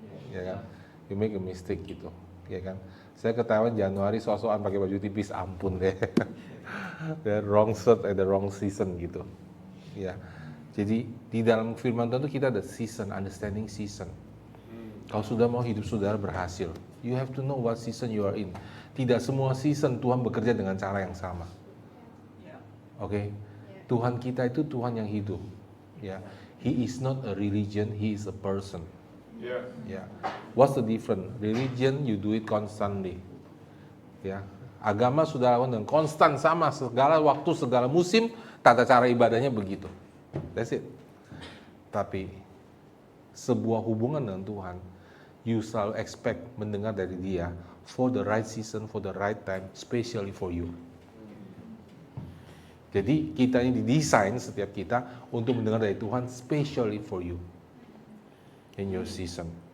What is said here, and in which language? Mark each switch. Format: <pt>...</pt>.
<id>Ya kan?</id> <en>You make a mistake</en> <id>gitu. Ya kan? Saya ke Taiwan Januari, soal-soal pakai baju tipis, ampun deh.</id> <en>The wrong shirt at the wrong season</en> <id>gitu. Ya. Jadi di dalam firman Tuhan itu kita ada season,</id> <en>understanding season.</en> <id>Kalau sudah mau hidup saudara berhasil,</id> <en>you have to know what season you are in.</en> <id>Tidak semua season Tuhan bekerja dengan cara yang sama. Oke, Tuhan kita itu Tuhan yang hidup.</id> <en>Ya, He is not a religion, He is a person. Ya, what's the difference? Religion you do it constantly.</en> <id>Ya, agama sudah lakukan dengan konstan sama segala waktu, segala musim, tata cara ibadahnya begitu.</id> <en>That's it.</en> <id>Tapi sebuah hubungan dengan Tuhan</id> <en>you</en> <id>selalu</id> <en>expect</en> <id>mendengar dari dia</id> <en>for the right season, for the right time, especially for you.</en> <id>Jadi kita ini didesain setiap kita untuk mendengar dari Tuhan</id> <en>especially for you in your season.</en>